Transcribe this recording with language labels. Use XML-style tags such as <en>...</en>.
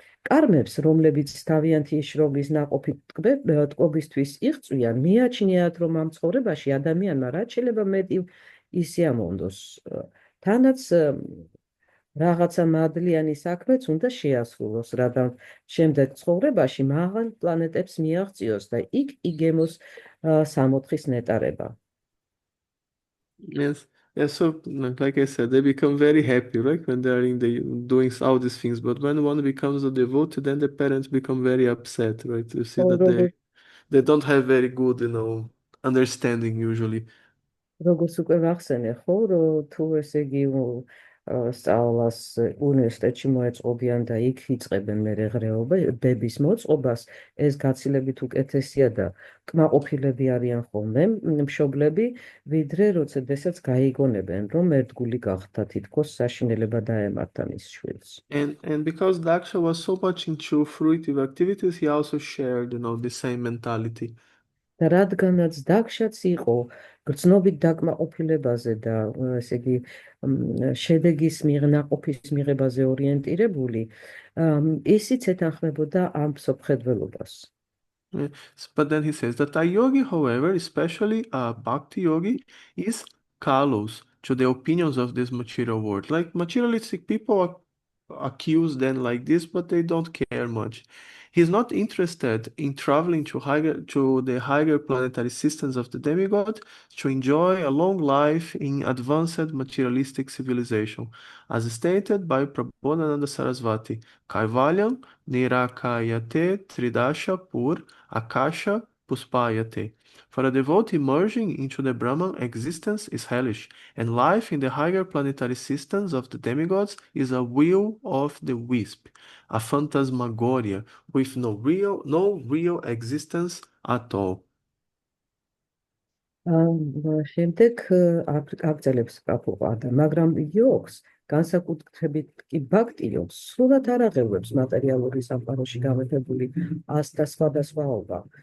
<ka>კარმებს, რომლებიც თავიანთი შრომის ნაყოფით ტკბობისთვის იღწვიან, მიაჩნიათ, რომ ამ ცხოვრებაში ადამიანმა რაც შეიძლება მეტი ისიამოვნოს. თანაც რაღაცა მადლიანი საქმეც უნდა შეასრულოს, რადგან შემდეგ ცხოვრებაში მაღალ პლანეტებს მიაღწიოს და იქ იგემოს სამოთხის ნეტარება.</ka> <en>Yes. Yeah, so like I said, they become very happy, right, when they are doing all these things. But when one becomes a devotee, then the parents become very upset, right? You see that they don't have very good, understanding usually.</en> <ka>როგორც უკვე ვახსენე, ხო, რომ თუ ესე იგი სწავლას უნივერსიტეტში მოეწყობიან და იქ იწყებენ მერეღრეობების მოწყობას, ეს გაცილებით უკეთესია და კმაყოფილები არიან ხოლმე მშობლები, ვიდრე როდესაც გაიგონებენ, რომ ერთგული გახდა, თითქოს საშინელება დაემართა მის შვილს.</ka> <en>And because Daksha was so much into fruitive activities, he also shared, the same mentality.</en> <ka>და რადგანაც დაქშაც იყო გრძნობით დაკმაყოფილებაზე და ესე იგი შედეგის ნაყოფის მიღებაზე ორიენტირებული, ისიც ეთანხმებოდა ამ მსოფლმხედველობას.</ka> <en>But then he says that a yogi, however, especially a bhakti yogi, is callous to the opinions of this material world. Like materialistic people accuse them like this, but they don't care much. He's not interested in traveling to the higher planetary systems of the demigod to enjoy a long life in advanced materialistic civilization, as stated by Prabodhananda Sarasvati.</en> <sa>Kaivalyam nirakayate tridasha pur akasha puspayate.</sa> <en>For a devotee, merging into the Brahman existence is hellish, and life in the higher planetary systems of the demigods is a will of the wisp, a phantasmagoria with no real existence at all.</en> <ka>შემდეგ აგრძელებს პრაბჰუპადა, მაგრამ იოგს, განსაკუთრებით კი ბhakti იოგს, სრულად არ აღელვებს მატერიალური სამყაროში გამეფებული ასთა სხვადასხვაობა.</ka>